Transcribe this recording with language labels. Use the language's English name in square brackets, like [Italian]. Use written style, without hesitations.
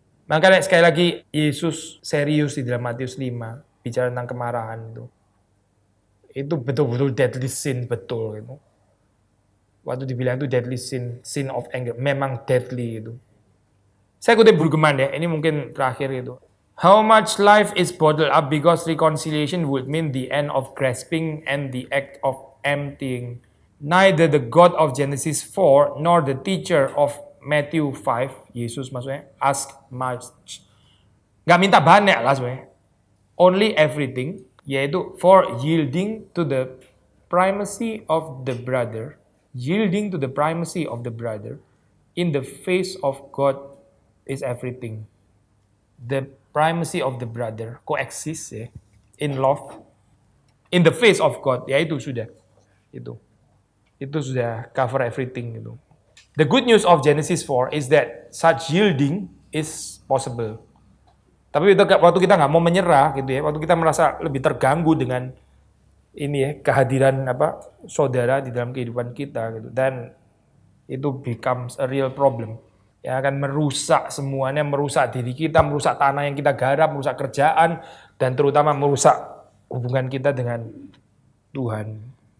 [Indonesian] Makanya sekali lagi Yesus serius di dalam Matius 5 bicara tentang kemarahan itu. Itu betul-betul [English] deadly sin [Indonesian] betul itu. Waktu dibilang itu deadly sin, [English] sin of anger, [Indonesian] memang deadly itu. Saya kutip Burgeman ya, ini mungkin terakhir itu. [English] How much life is bottled up because reconciliation would mean the end of grasping and the act of emptying. Neither the God of Genesis 4 nor the teacher of Matthew 5, [Indonesian] Yesus maksudnya, [English] ask much. [Indonesian] Gak minta banyak lah sebenarnya. [English] Only everything, [Indonesian] yaitu [English] for yielding to the primacy of the brother, yielding to the primacy of the brother in the face of God is everything. The primacy of the brother coexist ya, in love, in the face of God, [Indonesian] ya itu sudah, itu sudah [English] cover everything itu. The good news of Genesis 4 is that such yielding is possible. [Indonesian] Tapi waktu kita nggak mau menyerah gitu ya, waktu kita merasa lebih terganggu dengan ini ya kehadiran saudara di dalam kehidupan kita gitu, dan itu [English] becomes a real problem. [Indonesian] Yang akan merusak semuanya, merusak diri kita, merusak tanah yang kita garap, merusak kerjaan, dan terutama merusak hubungan kita dengan Tuhan.